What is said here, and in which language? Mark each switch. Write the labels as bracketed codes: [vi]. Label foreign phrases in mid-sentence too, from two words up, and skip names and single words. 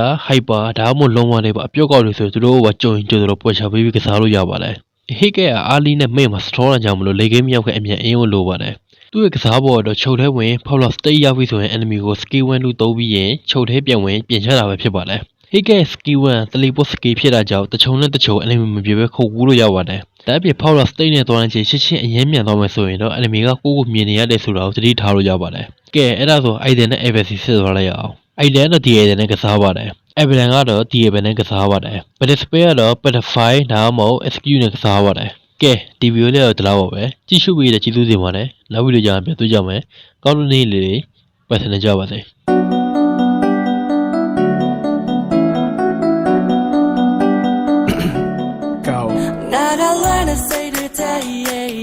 [my] hyper ဒါမှမဟုတ်လုံးဝတွေပါအပျော့ကောက်တွေဆိုသူတို့ကကြုံကြတော့ပွဲချပေးပြီးကစားလို့ရပါတယ် Hege က Ali နဲ့ Mei မှာ strong တာကြောင့်မလို့လေကင်းမြောက်ကအမြန်အင်းကိုလိုပါတယ်သူ့ရဲ့ကစားပေါ်တော့ ချုပ်ထဲဝင် [en] power state [my] ရောက်ပြီဆိုရင် enemy ကို skill 1လို့သုံးပြီးရင်ချုပ်ထဲပြန်ဝင်ပြင်ချတာပဲဖြစ်ပါတယ် Hege skill 1 [en] teleport skill [my] ဖြစ်တာကြောင့်တ ချုံနဲ့တချုံ enemy မပြေပဲခုတ်ကူးလို့ရပါတယ်ဒါအပြင် [en] power state [my] နဲ့သွားရင်ချင်းချင်းအရင်မြန်သွားမယ်ဆိုရင်တော့ enemy ကကိုမြင်နေရတယ်ဆိုတာကိုသတိထားလို့ရပါတယ်ကဲအဲ့ဒါဆို item နဲ့ ABC စစ်သွားလိုက်ရအောင် item တော့ DA နဲ့ကစားပါတယ် Evelyn ကတော့ DA ပဲနဲ့ကစားပါတယ် Butterfly ကတော့ Butterfly ဒါမှမဟုတ် SQ နဲ့ကစားပါတယ်ကဲဒီဗီဒီယိုလေးတော့ဒီလောက်ပါပဲကြည့်ရှုပြီးတဲ့ကျေးဇူးတင်ပါတယ်နောက်ဗီဒီယိုကြရင်ပြန်တွေ့ကြမယ်ကောင်းတဲ့နေ့လေးတွေပတ်စံနေကြပါစေ Go. Not a line of say today.